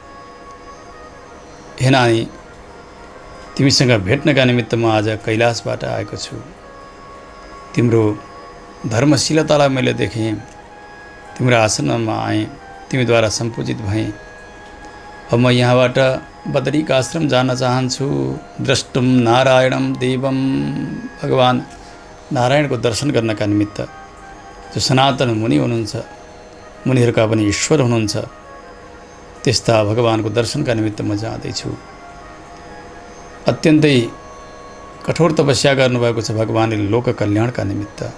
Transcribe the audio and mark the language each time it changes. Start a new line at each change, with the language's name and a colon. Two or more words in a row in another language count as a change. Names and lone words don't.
Nepali: हे नानी, तिमीसँग भेट्नका निमित्त म आज कैलाशबाट आएको छु। तिम्रो धर्मशीलतालाई मैले देखेँ। तिम्रो आश्रममा आएँ, तिमीद्वारा सम्पूजित भएँ। अब म यहाँबाट बदरिक आश्रम जान चाहन्छु।
Sanskrit: द्रष्टुम नारायणम देवम,
Nepali: भगवान नारायणको दर्शन गर्नका निमित्त, जो सनातन मुनि हुनुहुन्छ, मुनिहरूका पनि ईश्वर हुनुहुन्छ, त्यस्ता भगवानको दर्शनका निमित्त म जाँदैछु। अत्यन्तै कठोर तपस्या गर्नुभएको छ भगवानले लोक कल्याणका निमित्त।